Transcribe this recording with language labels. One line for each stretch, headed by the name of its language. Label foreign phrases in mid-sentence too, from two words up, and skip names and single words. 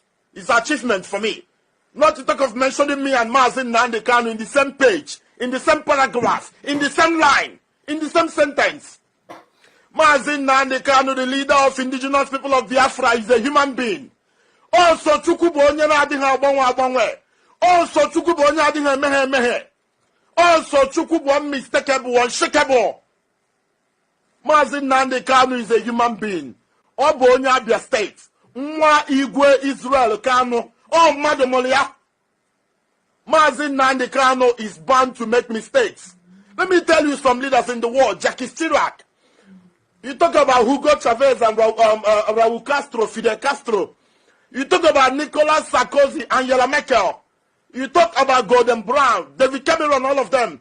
English: It's an achievement for me. Not to talk of mentioning me and Mazen Nnamdi Kanu in the same page, in the same paragraph, in the same line, in the same sentence. Mazen Nnamdi Kanu, the leader of indigenous people of Biafra, is a human being. Also,
Igbo: Chukwubu onye na-adịghị agbanwe agbanwe. Also, Chukwubu onye adịghị emeghe emeghe. Also, Chukwubu
English: unmistakable, unshakable. Mazen Nnamdi Kanu is a human being.
Igbo: Ọ bụ onye Abia State. Nwa Igwe Israel Kanu.
English: Oh, Madam Olia. Mazen Nnamdi Kanu is bound to make mistakes. Let me tell you some leaders in the world. Jackie Chirac. You talk about Hugo Chavez and Raul Castro, Fidel Castro. You talk about Nicolas Sarkozy, Angela Merkel. You talk about Gordon Brown, David Cameron, all of them.